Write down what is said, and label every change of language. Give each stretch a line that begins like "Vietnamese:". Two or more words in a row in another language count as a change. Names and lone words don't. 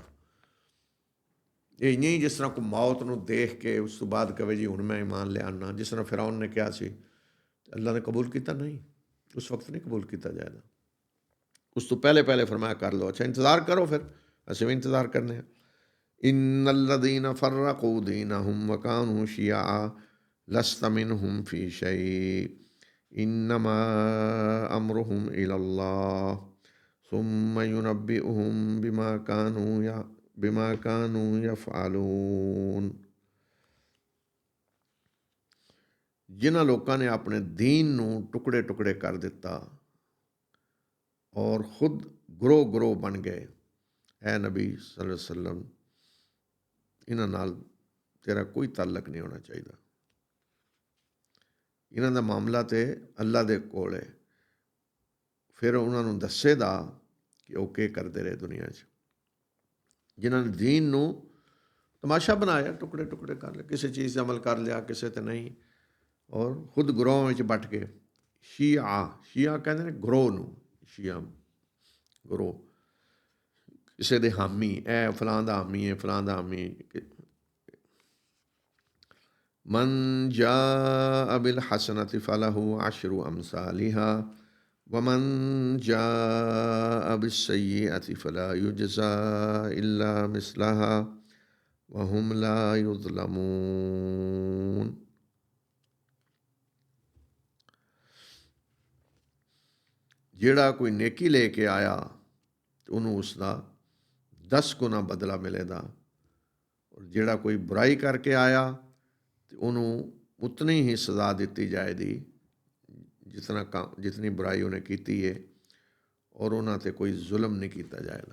Punjabi: یہ نہیں جس طرح کو موت کو دیکھ کے اس تو بعد کہے جی ہن میں ایمان لے آنا، جس طرح فرعون نے کہا سی، اللہ نے قبول کیا نہیں، اس وقت نہیں قبول کیا جائے گا. اس تو پہلے پہلے فرمایا کر لو، اچھا انتظار کرو، پھر اسیں بھی انتظار کرنے ہیں.
Arabic: إن الذين فرقوا دينهم وكانوا شيعا لست منهم في شيء إنما أمرهم إلى الله ثم ينبئهم بما كانوا يفعلون.
Punjabi: جنہاں لوگوں نے اپنے دین نوں ٹکڑے ٹکڑے کر دتا اور خود گروہ گروہ بن گئے، اے نبی
Arabic: صلى الله عليه وسلم
Punjabi: انہاں نال تیرا کوئی تعلق نہیں ہونا چاہیے. انہاں دا معاملہ تو اللہ دے کول ہے. پھر انہوں نے دسیدا کہ وہ کیا کرتے رہے دنیا چ، جنہوں نے دین نوں تماشا بنایا، ٹکڑے ٹکڑے کر لے، کسی چیز سے عمل کر لیا، کسی تے نہیں، اور خود گروہ میں بٹ کے شیعہ، شیعہ کہتے ہیں گروہ نوں، شیعہ گروہ، کسی دے حامی، اے فلاں دا حامی ہے، فلاں دا حامی.
Arabic: من جاء بالحسنة فله عشر أمثالها ومن جاء بالسيئة فلا يجزى إلا مثلها وهم لا يظلمون.
Punjabi: جیڑا کوئی نیکی لے کے آیا تو انہوں نے اس کا 10 گنا بدلہ ملے گا، اور جیڑا کوئی برائی کر کے آیا تو انہوں نے اتنی ہی سزا دی جائے گی جتنی برائی انہیں کی ہے، اور انہوں نے تے کوئی ظلم نہیں کیا جائے گا.